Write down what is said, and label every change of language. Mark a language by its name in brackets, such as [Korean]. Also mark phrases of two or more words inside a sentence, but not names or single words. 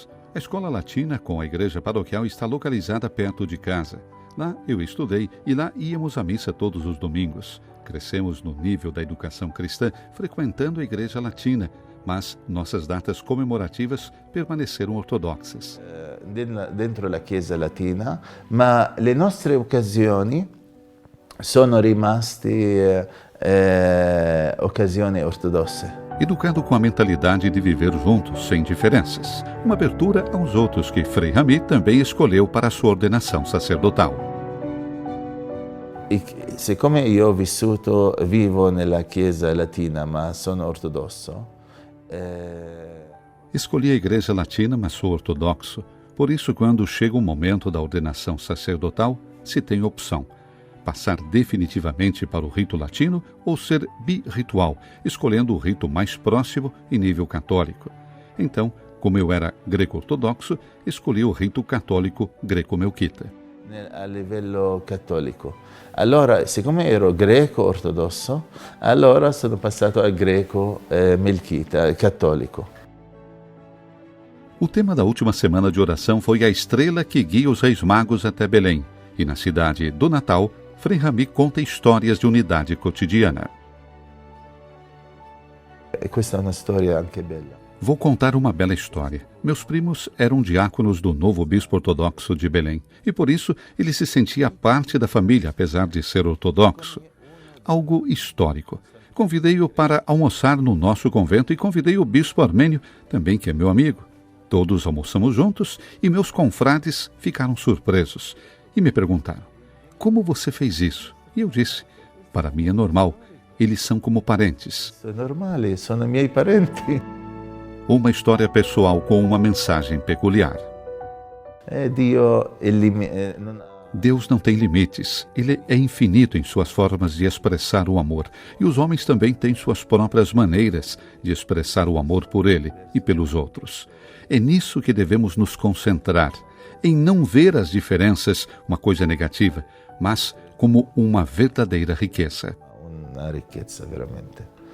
[Portuguese] A escola latina com a igreja paroquial está localizada perto de casa. Lá eu estudei e lá íamos à missa todos os domingos. Crescemos no nível da educação cristã, frequentando a igreja latina, mas nossas datas comemorativas permaneceram ortodoxas. [Italian] Dentro da Chiesa Latina, ma le nostre occasioni sono rimaste occasioni ortodosse. [Portuguese] Educado com a mentalidade de viver juntos, sem diferenças. Uma abertura aos outros que Frei Rami também escolheu para a sua ordenação sacerdotal. [Italian] E siccome io vivo nella Chiesa Latina, ma sono ortodosso, [Portuguese] Escolhi a igreja latina, mas sou ortodoxo. Por isso, quando chega o momento da ordenação sacerdotal, se tem opção: passar definitivamente para o rito latino ou ser birritual, escolhendo o rito mais próximo e nível católico. Então, como eu era greco-ortodoxo, escolhi o rito católico greco-melquita. [Italian] a livello cattolico. Allora, siccome ero greco ortodosso, allora sono passato al greco melchita, cattolico. [Portuguese] O tema da última semana de oração foi a estrela que guia os Reis Magos até Belém. E na cidade do Natal, Frei Rami conta histórias de unidade cotidiana. [Italian] E questa è una storia anche bella. [Portuguese] Vou contar uma bela história. Meus primos eram diáconos do novo bispo ortodoxo de Belém, e por isso ele se sentia parte da família, apesar de ser ortodoxo. Algo histórico. Convidei-o para almoçar no nosso convento e convidei o bispo armênio, também que é meu amigo. Todos almoçamos juntos e meus confrades ficaram surpresos e me perguntaram: como você fez isso? E eu disse: para mim é normal, eles são como parentes. [Italian] Sono normali, sono miei parenti. [Portuguese] Uma história pessoal com uma mensagem peculiar. Deus não tem limites. Ele é infinito em suas formas de expressar o amor. E os homens também têm suas próprias maneiras de expressar o amor por Ele e pelos outros. É nisso que devemos nos concentrar, em não ver as diferenças, uma coisa negativa, mas como uma verdadeira riqueza. [Italian] Una ricchezza, veramente.